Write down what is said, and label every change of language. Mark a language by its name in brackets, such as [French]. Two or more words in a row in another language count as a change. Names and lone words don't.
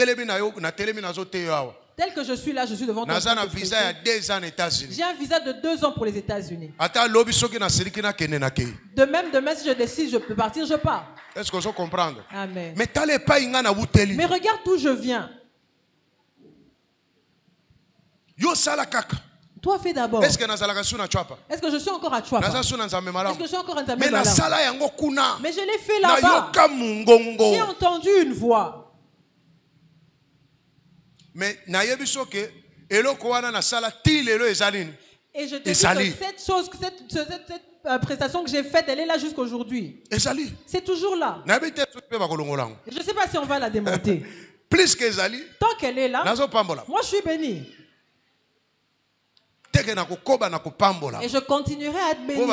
[French] que je suis là, je suis devant toi. J'ai un visa de 2 ans pour les États-Unis. De même, demain, si je décide, je peux partir, je pars. Est-ce que je comprends? Amen. Mais regarde d'où je viens. [Lingala] Yo sala kaka. [French] Toi fais d'abord. Est-ce que je suis encore à Chouapa? Est-ce que je suis encore à Nzambe? Mais je l'ai fait là-bas. J'ai entendu une voix. [Lingala] Mais nayebi soke eloko wana na sala ti lelo ezalini. [French] Et je te dis que cette chose, cette prestation que j'ai faite, elle est là jusqu'aujourd'hui. C'est toujours là. Je ne sais pas si on va la démonter. Plus que Ezali, tant qu'elle est là, moi je suis béni. Et je continuerai à être béni.